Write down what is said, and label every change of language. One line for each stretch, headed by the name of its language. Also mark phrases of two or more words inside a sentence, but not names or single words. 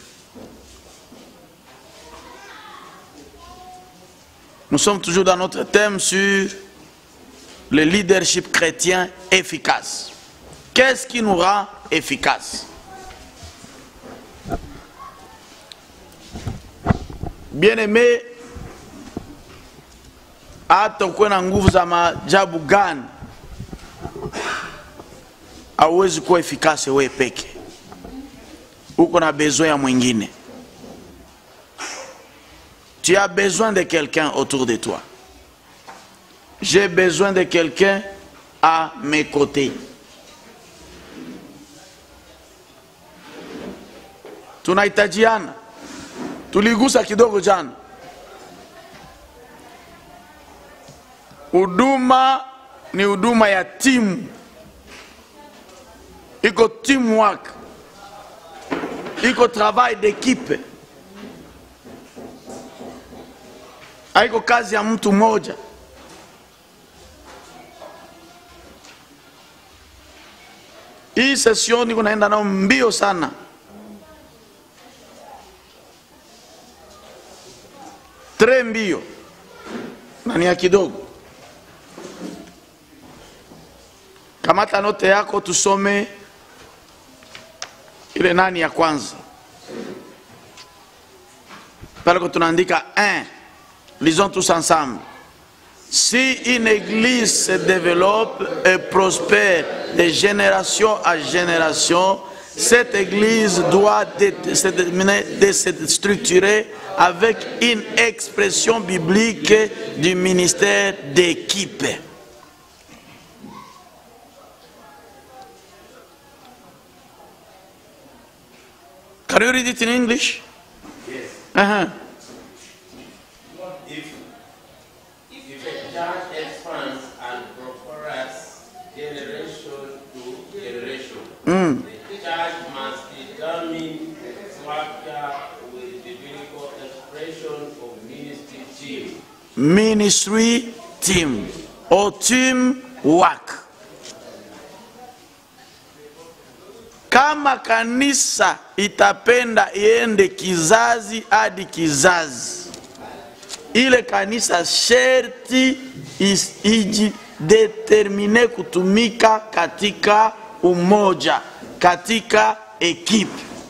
French: Nous sommes toujours dans notre thème sur le leadership chrétien efficace. Qu'est-ce qui nous rend efficaces? Bien-aimé,
Swahili: hata ukuwe na nguvu za maajabu gani, hauwezi kuwa efikasi wewe peke. Uko na besoin ya mwingine.
French: Tu as besoin de quelqu'un autour de toi. J'ai besoin de quelqu'un à mes côtés.
Swahili: tunahitajiana. Tuligusa kidogo jana. Huduma ni huduma ya timu. Iko teamwork. Iko
French: travail d'équipe.
Swahili: Haiko kazi ya mtu mmoja. Hii session niko naenda nao mbio sana. Tre mbio. Na ni ya kidogo. Kamata note yako tusome ile nani ya kwanza. Pale ko tunaandika 1.
French: Lisons tous ensemble. Si une église se développe et prospère de génération à génération, cette église doit se structurer avec une expression biblique du ministère d'équipe.
English: Can you read it in English? Yes. If a church expands and prospers generation to generation, the church must determine structure with the biblical expression of ministry team. Ministry team or team work.
Swahili: Kama kanisa itapenda iende kizazi hadi kizazi, ile kanisa sherti ijidetermine kutumika katika umoja, katika ekipe.